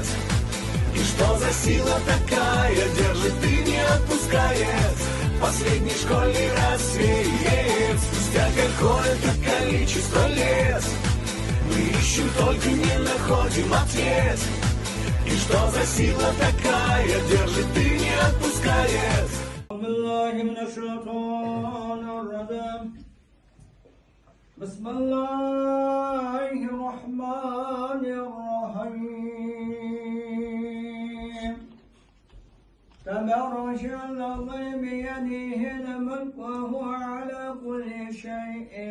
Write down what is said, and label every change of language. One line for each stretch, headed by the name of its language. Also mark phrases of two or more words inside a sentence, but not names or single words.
Russian: И что за сила такая держит и не отпускает? Последний школьный рассвет. Спустя какое-то количество лет мы ищем, только не находим ответ. И что за сила такая держит и не отпускает?
Arabic: بسم الله الرحمن الرحيم تبارك الذي بيده الملك وهو على كل شيء